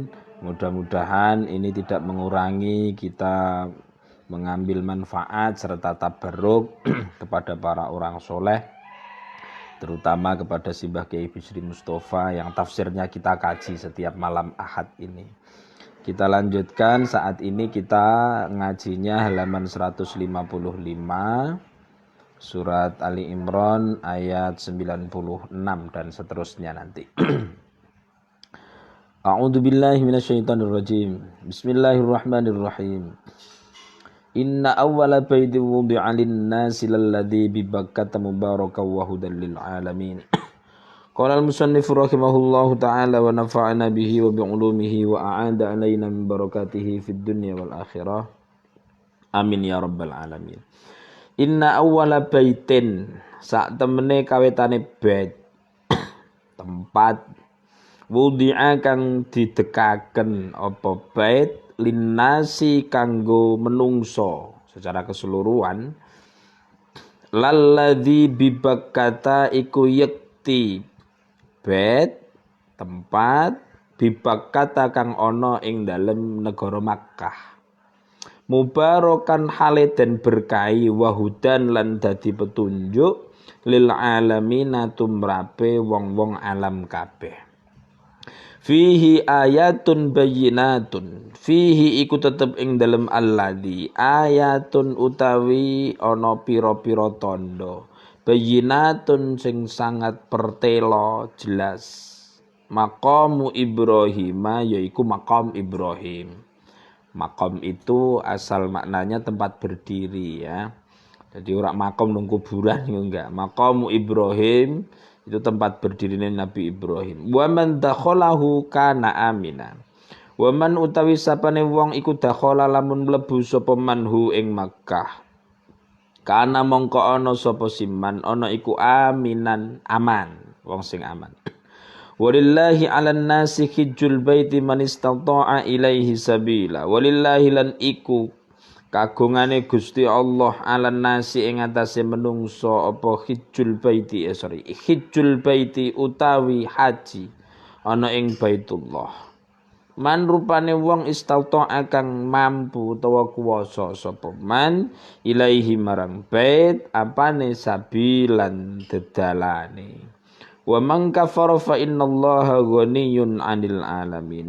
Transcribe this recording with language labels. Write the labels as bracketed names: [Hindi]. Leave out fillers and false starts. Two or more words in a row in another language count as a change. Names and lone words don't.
[Indonesian] Mudah-mudahan ini tidak mengurangi kita mengambil manfaat serta tabarruk kepada para orang soleh, terutama kepada Simbah Kiai Bisri Mustafa yang tafsirnya kita kaji setiap malam Ahad ini. Kita lanjutkan, saat ini kita ngajinya halaman 155 surat Ali Imran ayat 96 dan seterusnya nanti. [Arabic] أعوذ بالله من الشيطان الرجيم. Bismillahirrahmanirrahim. إن أول بيت وضع للناس للذي ببكة مباركا وهدى للعالمين. قال المصنف رحمه الله تعالى ونفعنا به وبعلومه وأعاد علينا من بركاته في الدنيا والآخرة. آمين يا رب العالمين. إن أول بيت, [Javanese] sak temene kawetane bait tempat wudi'a kang didekaken apa [Arabic] بيت للناس [Javanese] kanggo menungso [Indonesian] secara keseluruhan [Arabic] للذي ببكة [Javanese] iku yekti bait tempat bibakkata kang ana ing dalem negara Makkah mubarakan hale den berkahi wahudan lan dadi petunjuk [Arabic] للعالمين [Javanese] tumrape wong-wong alam kabeh. [Arabic] فيه آيات بينات, [Javanese] fihi iku tetep ing dalem alladzi ayatun utawi ana pira-pira tanda bayyinatun sing sangat pertelo jelas. Maqamu Ibrahim yaiku maqam Ibrahim. [Indonesian] Maqam itu asal maknanya tempat berdiri ya. Jadi [Javanese] ora maqam nang kuburan [Indonesian] enggak. Maqamu Ibrahim itu tempat berdirinya Nabi Ibrahim. [Arabic] ومن دخله كان آمنا. ومن [Javanese] utawi sapane wong iku dakhala lamun mlebu sapa manhu ing Makkah. Kana mongko ana sapa siman ana iku aminan aman, wong sing aman. [Arabic] ولله على الناس حج البيت من استطاع إليه سبيلا. [Javanese] Walillahi lan iku kagungane Gusti Allah [Arabic] على الناس [Javanese] ing atase menungso apa [Arabic] حج البيت حج البيت [Javanese] utawi haji ana ing Baitullah. Man rupane wong istata'a kang mampu utawa kuwasa sapa [Arabic] من إليه [Javanese] marang bait apane sabilan dedalane. [Arabic] ومن كفر فإن الله غني عن العالمين.